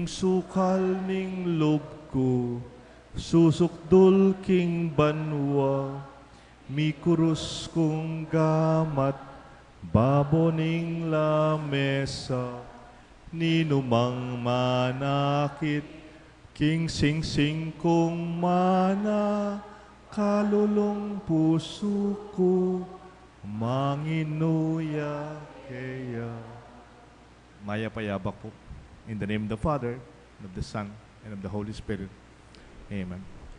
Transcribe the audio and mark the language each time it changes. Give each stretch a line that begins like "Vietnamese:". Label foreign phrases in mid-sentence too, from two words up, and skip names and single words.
Pampanga: sukal ning lubko, susukdul king banwa, mikurus kong gamat, baboning lamesa, ninumang manakit, king singsing kong mana, kalulong puso ko, manginuya kaya. Maya payabak po.
English: In the name of the Father, and of the Son, and of the Holy Spirit. Amen.